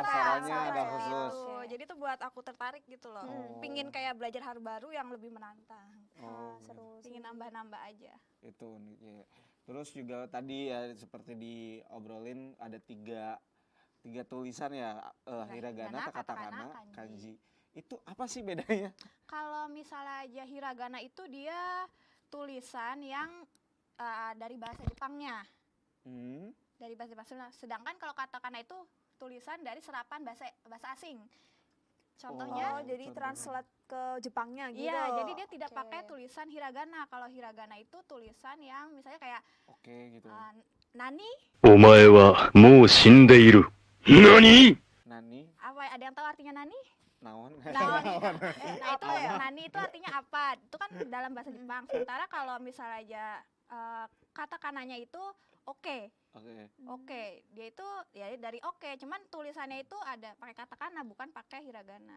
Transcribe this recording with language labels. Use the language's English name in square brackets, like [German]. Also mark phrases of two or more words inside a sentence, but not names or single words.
[Indonesian] Aksaranya aksara ada gitu. khusus. Jadi itu buat aku tertarik gitu loh. Oh. Pingin kayak belajar hal baru yang lebih menantang. Oh, Seru. Pingin nambah-nambah aja. itu uniknya. Terus juga tadi ya seperti diobrolin ada tiga tulisan ya, hiragana, Hiragana, katakana, katakana, kanji. Itu apa sih bedanya? Kalau misalnya aja hiragana itu dia tulisan yang dari bahasa Jepangnya. Dari bahasa Jepang. Sedangkan kalau katakana itu tulisan dari serapan bahasa asing. Contohnya, Oh, jadi Contohnya. translate ke Jepangnya gitu. iya, jadi dia tidak Oke. pakai tulisan hiragana. Kalau hiragana itu tulisan yang misalnya kayak Oke gitu. nani, [Japanese] お前はもう死んでいる。何 [Indonesian] Nani, apa ada yang tahu artinya nani? naon? Nah, nah itu nani itu artinya apa? Itu kan dalam bahasa Jepang. Sementara kalau misalnya aja katakananya itu oke. Oke. Dia itu ya dari oke, cuman tulisannya itu ada pakai katakana bukan pakai hiragana.